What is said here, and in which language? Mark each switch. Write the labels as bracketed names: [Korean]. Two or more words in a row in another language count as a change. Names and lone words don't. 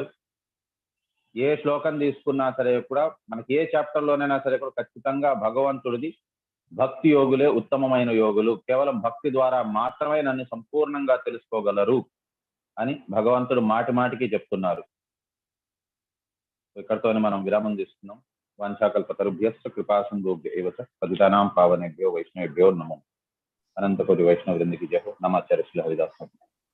[Telugu] ఏ శ్లోకం తీసుకున్నా సరే కూడా, మనకి ఏ చాప్టర్ లోనైనా సరే కూడా ఖచ్చితంగా భగవంతుడిది భక్తి యోగులే ఉత్తమమైన యోగులు, కేవలం భక్తి ద్వారా మాత్రమే నన్ను సంపూర్ణంగా తెలుసుకోగలరు అని భగవంతుడు మాటి మాటికి చెప్తున్నారు. ఇక్కడితోనే మనం విరామం తీసుకున్నాం. [Sanskrit] వాంఛాకల్పతరుభ్యశ్చ కృపాసింధుభ్యో ఏవ చ పతితానాం పావనేభ్యో వైష్ణవేభ్యో నమో. [Hindi] अनंतकोटि वैष्णव वृंदकी जय हो. नमाचार्य श्री हरिदास.